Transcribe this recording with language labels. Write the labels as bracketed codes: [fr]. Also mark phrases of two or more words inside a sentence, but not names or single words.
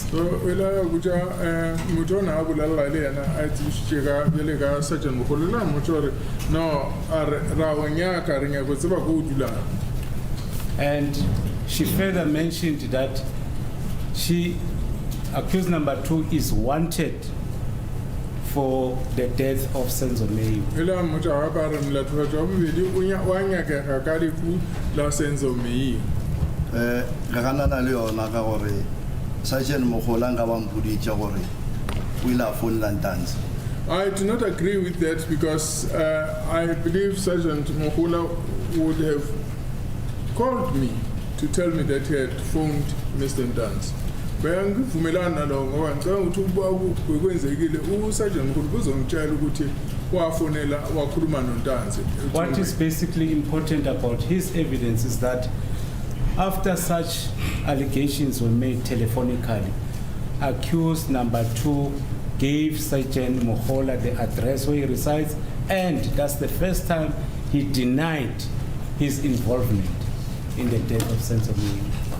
[en] And she further mentioned that accused number 2 is wanted for the death of Senzo Meyiwa? [nso] ela motho wa ba re molato wa bobedi wa nyakega ka lefu la Senzo Meyiwa. re ganana le yona ka gore Sergeant Mogola nga ba mpoditse gore o ile a founela Ntanzi. [en] I do not agree with that because I believe Sergeant Mogola would have called me to tell me that he had phoned Mr. Ntanzi. [zu] Bengivumelana lo ngoba ngicela ukuthi ukuba kwenzekile uSergeant Mogola uzongitshela ukuthi wafonela wakhuluma noNtanzi. [en] What is basically important about his evidence is that after such allegations were made telephonically, accused number 2 gave Sergeant Mogola the address where he resides, and that's the first time he denied his involvement in the death of Senzo Meyiwa.